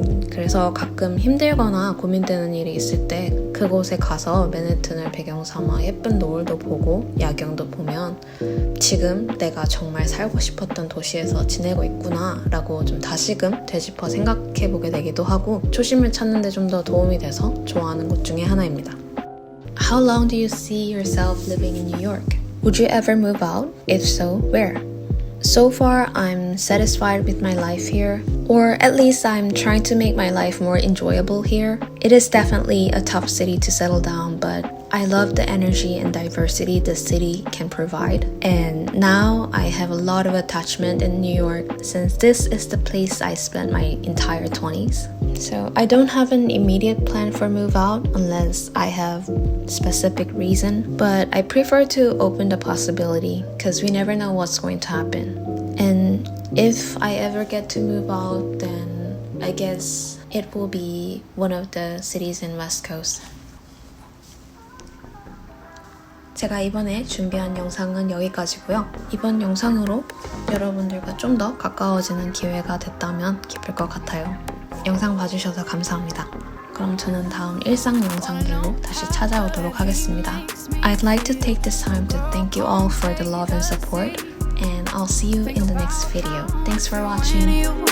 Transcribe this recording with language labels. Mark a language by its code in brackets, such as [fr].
[ko] 그래서 가끔 힘들거나 고민되는 일이 있을 때 그곳에 가서 맨해튼을 배경 삼아 예쁜 노을도 보고 야경도 보면 지금 내가 정말 살고 싶었던 도시에서 지내고 있구나 라고 좀 다시금 되짚어 생각해보게 되기도 하고 초심을 찾는 데 좀 더 도움이 돼서 좋아하는 곳 중에 하나입니다. [en] How long do you see yourself living in New York? Would you ever move out? If so, where? So far, I'm satisfied with my life here, or at least I'm trying to make my life more enjoyable here. It is definitely a tough city to settle down, but I love the energy and diversity the city can provide. And now I have a lot of attachment in New York since this is the place I spent my entire 20s. So I don't have an immediate plan for move out unless I have specific reason, but I prefer to open the possibility because we never know what's going to happen. And if I ever get to move out, then I guess it will be one of the cities in West Coast. [ko] 제가 이번에 준비한 영상은 여기까지고요. 이번 영상으로 여러분들과 좀 더 가까워지는 기회가 됐다면 기쁠 것 같아요. 영상 봐주셔서 감사합니다. 그럼 저는 다음 일상 영상들로 다시 찾아오도록 하겠습니다. [en] I'd like to take this time to thank you all for the love and support, and I'll see you in the next video. Thanks for watching.